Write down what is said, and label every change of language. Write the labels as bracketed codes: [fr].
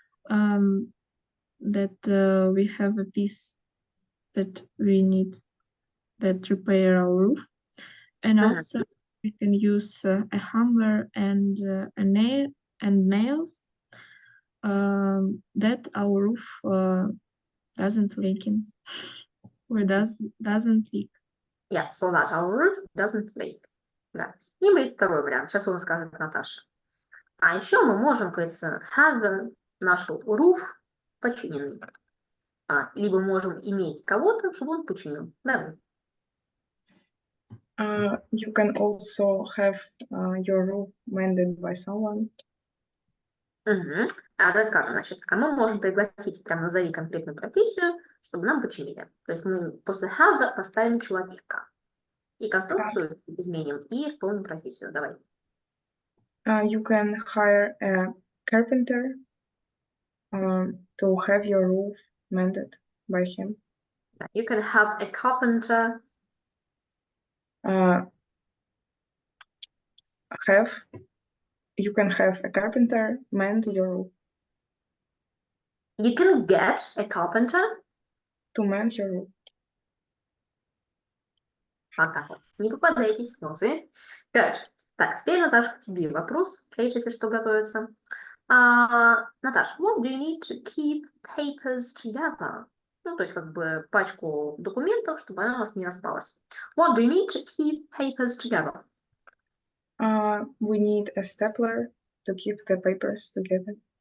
[en] that we have a piece that we need that repair our roof, and also we can use a hammer and a nail and nails that our roof doesn't leak in or doesn't leak. Yeah, so that our roof doesn't leak. [ru] Да. Либо есть второй вариант. Сейчас он скажет Наташа. А еще мы можем, кажется, have нашу roof починенный. Либо можем иметь кого-то, чтобы он починил. Да. [en] You can also have your roof mended by someone. [ru] Давай скажем, значит, а мы можем пригласить, прям назови конкретную профессию, чтобы нам починили. То есть мы после have поставим человека. И конструкцию изменим, и исполним профессию. Давай. [en] You can hire a carpenter to have your roof mended by him. You can have a carpenter. You can have a carpenter mend your roof. You can get a carpenter. To mend your roof. [ru] Вот так вот. Не попадайтесь, молодцы. [en] Good. [ru] Так, теперь, Наташа, к тебе вопрос. Кейт, если что, готовится. [en] Наташа, what do you need to keep papers together? [ru] Ну, то есть, как бы, пачку документов, чтобы она у нас не распалась. [en] What do you need to keep papers together? We need a stapler to keep the papers together.